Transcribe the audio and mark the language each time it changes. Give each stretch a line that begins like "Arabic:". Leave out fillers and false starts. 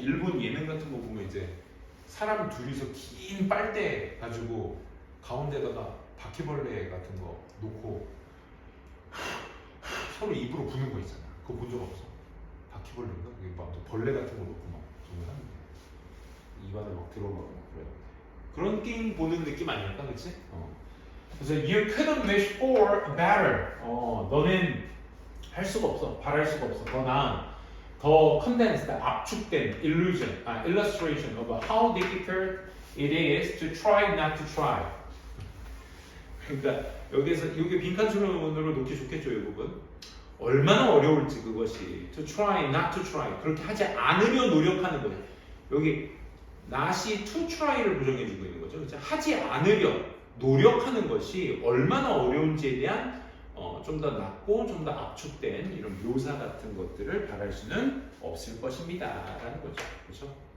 Korean: 일본 예능 같은 거 보면 이제 사람 둘이서 긴 빨대 가지고 가운데다가 바퀴벌레 같은 거 놓고 서로 입으로 부는 거 있잖아. 그거 본 적 없어? 바퀴벌레인가? 그게 막 벌레 같은 거 놓고 막 정말 하는데 입안에 막 들어가고 그래요. 그런 게임 보는 느낌 아닐까, 그렇지? 그래서
English: you couldn't wish for a better.
Korean: 너는 할 수가 없어, 바랄 수가 없어. 더 나은, 더
English: condensed,
Korean: 압축된
English: illustration of how difficult it is to try not to try.
Korean: 그러니까 여기서 이게 빈칸처럼으로 놓기 좋겠죠, 이 부분. 얼마나 어려울지 그것이
English: to try not to try
Korean: 그렇게 하지 않으려 노력하는 거예요. 여기 not이 to try를 부정해주고 있는 거죠. 그렇죠? 하지 않으려 노력하는 것이 얼마나 어려운지에 대한 좀 더 낮고 좀 더 압축된 이런 묘사 같은 것들을 바랄 수는 없을 것입니다. 라는 거죠. 그렇죠?